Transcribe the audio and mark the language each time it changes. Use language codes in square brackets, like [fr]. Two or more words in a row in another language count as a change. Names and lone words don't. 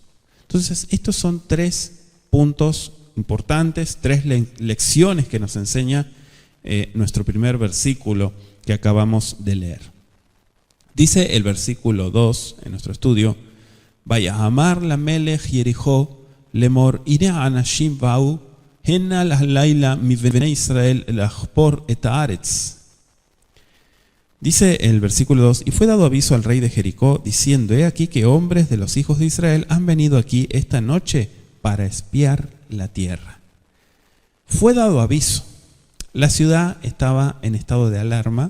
[es] Entonces, estos son 3 puntos importantes, 3 lecciones que nos enseña nuestro primer versículo que acabamos de leer. Dice el versículo 2 en nuestro estudio: [he] ויאמר למלך יריחו לאמר הנה אנשים באו הנה הלילה מבני ישראל לחפר את הארץ. [es] Dice el versículo 2: Y fue dado aviso al rey de Jericó, diciendo: He aquí que hombres de los hijos de Israel han venido aquí esta noche para espiar la tierra. Fue dado aviso. La ciudad estaba en estado de alarma.